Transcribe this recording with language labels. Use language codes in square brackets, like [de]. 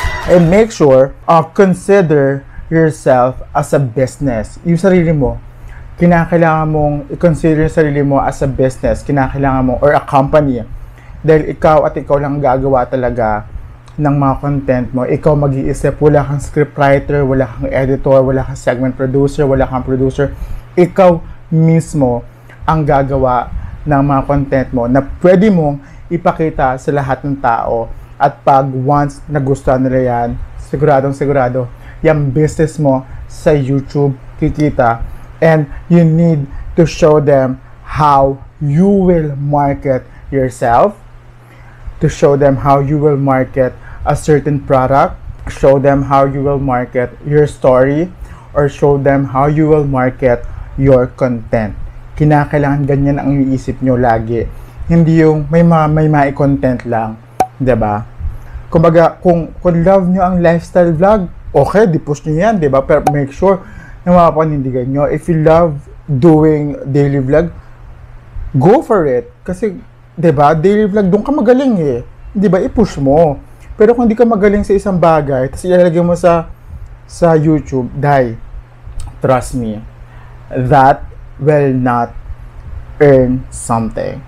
[en] And make sure, consider yourself as a business. [tl] Yung sarili mo, kinakailangan mong i-consider yung sarili mo [en] as a business. [tl] Kinakailangan mo, [en] or a company. [tl] Dahil ikaw lang gagawa talaga ng mga content mo. Ikaw mag-iisip, wala kang scriptwriter, wala kang editor, wala kang segment producer, wala kang producer. Ikaw mismo ang gagawa ng mga content mo na pwede mong ipakita sa lahat ng tao. At pag once nagustuhan nila yan, sigurado, yung business mo sa YouTube kikita. [en] And you need to show them how you will market yourself, to show them how you will market a certain product, show them how you will market your story, or show them how you will market your content. [tl] Kinakailangan ganyan ang iisip nyo lagi. Hindi yung may content lang, 'di ba? Kumbaga, kung love nyo ang lifestyle vlog, okay, di-push nyo yan, 'di ba? Pero [en] make sure [tl] na mapapanindigan nyo. [en] If you love doing daily vlog, go for it. [tl] Kasi, 'di ba? Daily vlog, doon ka magaling eh. 'Di ba? I-push mo. Pero kung hindi ka magaling sa isang bagay, tapos ilalagay mo sa YouTube, die. [en] Trust me, that will not earn something.